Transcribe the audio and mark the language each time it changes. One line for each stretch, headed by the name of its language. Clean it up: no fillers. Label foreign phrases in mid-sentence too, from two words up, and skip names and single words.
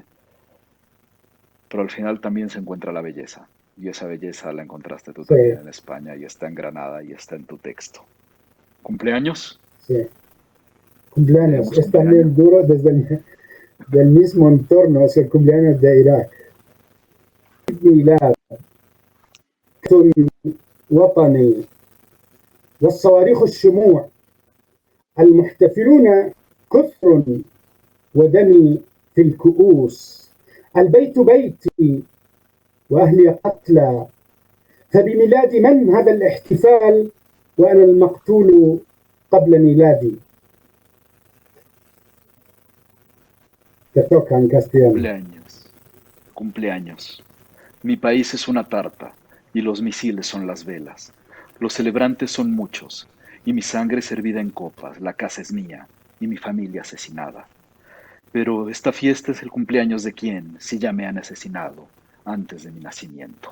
Spanish: Pero al final también se encuentra la belleza. Y esa belleza la encontraste tú Sí, también en España y está en Granada y está en tu texto. ¿Cumpleaños? sí. Cumpleaños. Tenemos Es cumpleaños. también duro desde del mismo entorno, es el cumpleaños de Irak.
Arabic: ميلاد وطني والصواريخ الشموع المحتفلون كثر ودمي في الكؤوس البيت بيتي وأهلي قتلى فبميلاد من هذا الاحتفال وأنا المقتول قبل ميلادي.
Spanish: Te toca en castellano. Cumpleaños. Cumpleaños. Mi país es una tarta y los misiles son las velas. Los celebrantes son muchos y mi sangre servida en copas. La casa es mía y mi familia asesinada. Pero esta fiesta es el cumpleaños de quién, si ya me han asesinado antes de mi nacimiento.